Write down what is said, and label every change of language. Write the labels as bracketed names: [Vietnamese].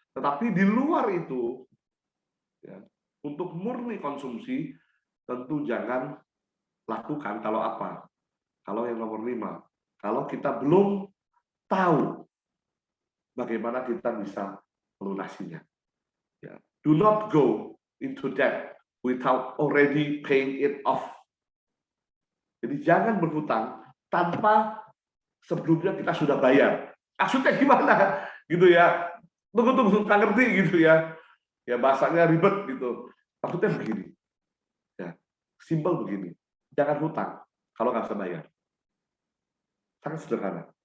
[Indonesian] Tetapi di luar itu ya, untuk murni konsumsi tentu jangan lakukan kalau apa? Kalau yang nomor 5, kalau kita belum tahu bagaimana kita bisa melunasinya. Ya. [English] Do not go into debt without already paying it off. [Indonesian] Jadi jangan berhutang tanpa sebelumnya kita sudah bayar. Maksudnya gimana? Gitu ya. Tunggu, nggak ngerti gitu ya. Ya bahasanya ribet gitu. Maksudnya begini. Ya, simpel begini. Jangan hutang kalau nggak bisa bayar. Sangat sederhana.